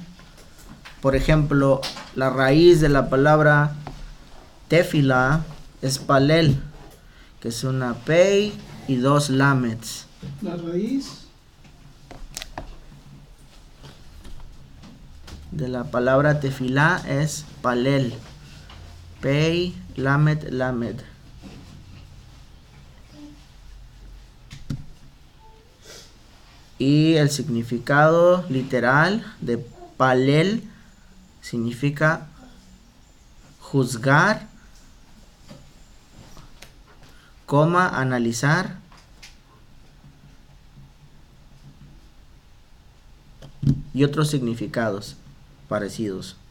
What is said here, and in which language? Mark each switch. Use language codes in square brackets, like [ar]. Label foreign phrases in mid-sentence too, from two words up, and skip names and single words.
[es] Por ejemplo, la raíz de la palabra tefilá es palel, que es una pei y dos lamets. La raíz de la palabra tefilá es palel, pei, lamed, lamed. Y el significado literal de palel significa juzgar, analizar, y otros significados parecidos.